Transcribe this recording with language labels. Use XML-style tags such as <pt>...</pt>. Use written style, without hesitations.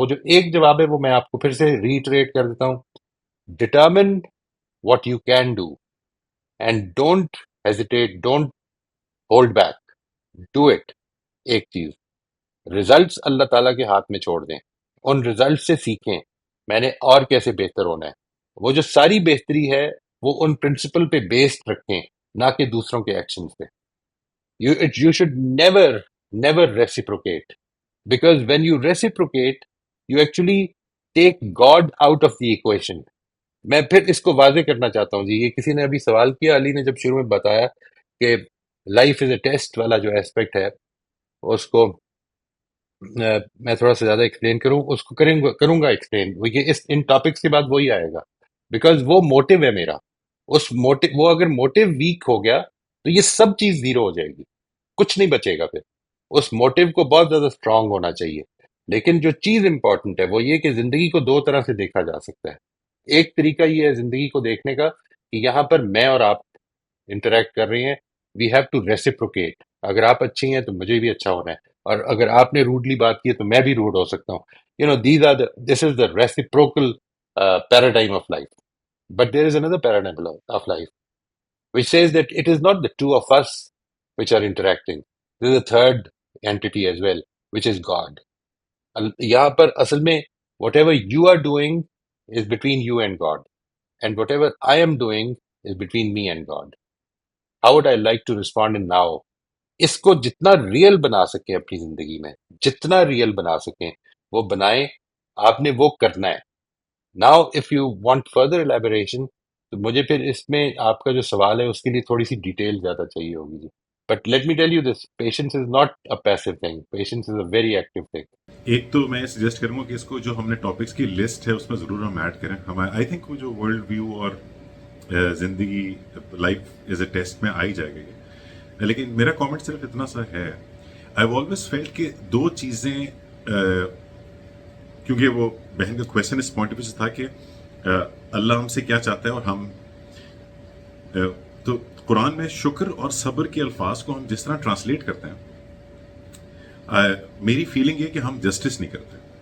<ur>وہ جو ایک جواب ہے وہ میں آپ کو پھر سے ریٹریٹ کر دیتا ہوں.</ur> <en>determine what you can do and don't hesitate, don't hold back, do it.</en> <ur>ایک چیز، ریزلٹس اللہ تعالیٰ کے ہاتھ میں چھوڑ دیں، ان ریزلٹ سے سیکھیں میں نے اور کیسے بہتر ہونا ہے. وہ جو ساری بہتری ہے وہ ان پرنسپل پہ بیسڈ رکھیں، نہ کہ دوسروں کے ایکشنز پہ.</ur> <en>You should never reciprocate, because when you reciprocate you actually take God out of the equation.</en> <ur>میں پھر اس کو واضح کرنا چاہتا ہوں جی. یہ کسی نے ابھی سوال کیا، علی نے جب شروع میں بتایا کہ</ur> <en>life is a test</en> <ur>والا جو ایسپیکٹ ہے اس کو میں تھوڑا سا زیادہ ایکسپلین کروں، اس کو کروں گا ایکسپلین. ان ٹاپکس کے بعد وہی آئے گا، بیکاز وہ موٹیو ہے میرا. وہ اگر موٹیو ویک ہو گیا تو یہ سب چیز زیرو ہو جائے گی، کچھ نہیں بچے گا. پھر اس موٹیو کو بہت زیادہ اسٹرانگ ہونا چاہیے. لیکن جو چیز امپورٹنٹ ہے وہ یہ کہ زندگی کو دو طرح سے دیکھا جا سکتا ہے. ایک طریقہ یہ ہے زندگی کو دیکھنے کا کہ یہاں پر میں اور آپ انٹریکٹ کر رہے ہیں،</ur> <en>We have to reciprocate.</en> <ur>اگر آپ اچھی ہیں تو مجھے بھی اچھا ہونا ہے، اور اگر آپ نے روڈلی بات کی ہے تو میں بھی روڈ ہو سکتا ہوں.</ur> <en>This is the reciprocal paradigm of life. But there is another paradigm of life which says that it is not the two of us which are interacting. There is a third entity as well, which is God.</en> <ur>یہاں پر اصل میں</ur> <en>whatever you are doing is between you and God, and whatever I am doing is between me and God. How would I like to respond in now?</en> <ur>اس کو جتنا real بنا سکیں اپنی زندگی میں، جتنا ریئل بنا سکیں وہ بنائیں. آپ نے وہ کرنا ہے.</ur> <en>Now if you want further elaboration</en> <ur>تو مجھے پھر اس میں آپ کا جو سوال ہے اس کے لیے تھوڑی سی ڈیٹیل زیادہ چاہیے ہوگی جی.</ur> <en>But let me tell you this, patience is not a passive thing, patience is a very active thing.</en> <ur>ایک تو میں سجیسٹ کروں گا کہ اس کو جو ہم نے ٹاپکس کی لسٹ ہے اس میں ضرور ہم ایڈ کریں.</ur> <en>I think</en> <ur>وہ جو ورلڈ ویو اور زندگی</ur> <en>life is a test</en> <ur>میں آئی جائے گا. لیکن میرا کامنٹ صرف اتنا سا ہے،</ur> <en>I always felt</en> <ur>کہ دو چیزیں، کیونکہ وہ بہن کا question اس point of view سے تھا کہ اللہ ہم سے کیا چاہتا ہے، اور ہم تو قرآن میں شکر اور صبر کے الفاظ کو ہم جس طرح ٹرانسلیٹ کرتے ہیں، میری فیلنگ یہ کہ ہم جسٹس نہیں کرتے.</ur>